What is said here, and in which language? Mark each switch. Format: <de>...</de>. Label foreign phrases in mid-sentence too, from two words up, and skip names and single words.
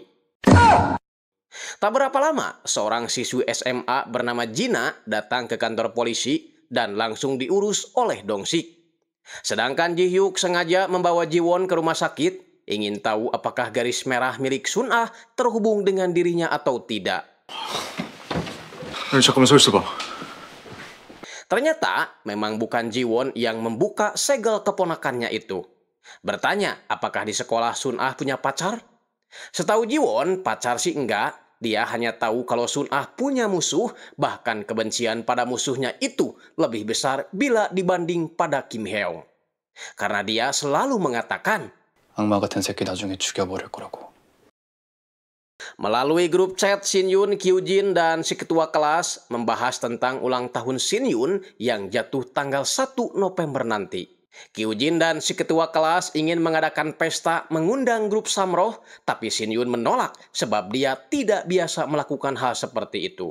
<id>Tak berapa lama, seorang siswi SMA bernama Jina datang ke kantor polisi dan langsung diurus oleh Dong Sik. Sedangkan Ji Hyuk sengaja membawa Ji Won ke rumah sakit, ingin tahu apakah garis merah milik Sun Ah terhubung dengan dirinya atau tidak.</id> <ko>잠깐만 서 있어봐.</ko> <id>Ternyata memang bukan Ji Won yang membuka segel keponakannya itu. Bertanya apakah di sekolah Sun Ah punya pacar? Setahu Ji Won, pacar sih enggak, Dia hanya tahu kalau Sun Ah punya musuh, bahkan kebencian pada musuhnya itu lebih besar bila dibanding pada Kim Heong. Karena dia selalu mengatakan,</id> <ko>악마 같은 새끼 나중에 죽여버릴 거라고.</ko> <id>melalui grup chat, Shin Yun, Kyu Jin, dan si ketua kelas membahas tentang ulang tahun Shin Yun yang jatuh tanggal 1 November nanti. Kyu Jin dan si ketua kelas ingin mengadakan pesta mengundang grup Samroh, tapi Shin Yun menolak sebab dia tidak biasa melakukan hal seperti itu.</id>